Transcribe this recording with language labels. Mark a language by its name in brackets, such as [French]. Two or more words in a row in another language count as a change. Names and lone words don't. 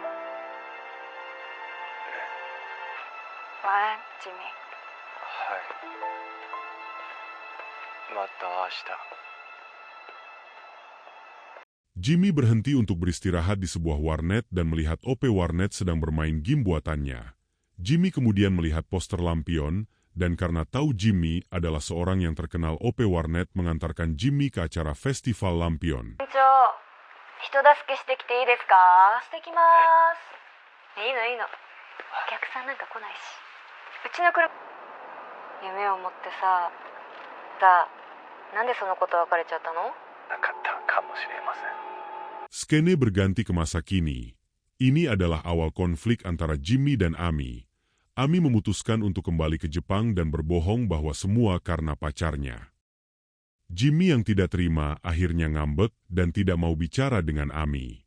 [Japanese] 晚安、ジミー。はい。また明日。 [Indonesian] Jimmy berhenti untuk beristirahat di sebuah warnet dan melihat OP warnet sedang bermain game buatannya. Jimmy kemudian melihat poster lampion, dan karena tahu Jimmy adalah seorang yang terkenal, OP warnet mengantarkan Jimmy ke acara festival lampion. [Japanese] 人助けしてきていいですか？してきます。いいのいいの。お客さんなんか来ないし。うちの車。夢を持ってさ、なんでそのこと別れちゃったの？なかったかもしれません。 [Indonesian] Skene berganti ke masa kini. Ini adalah awal konflik antara Jimmy dan Ami. Ami memutuskan untuk kembali ke Jepang dan berbohong bahwa semua karena pacarnya. Jimmy yang tidak terima akhirnya ngambek dan tidak mau bicara dengan Ami.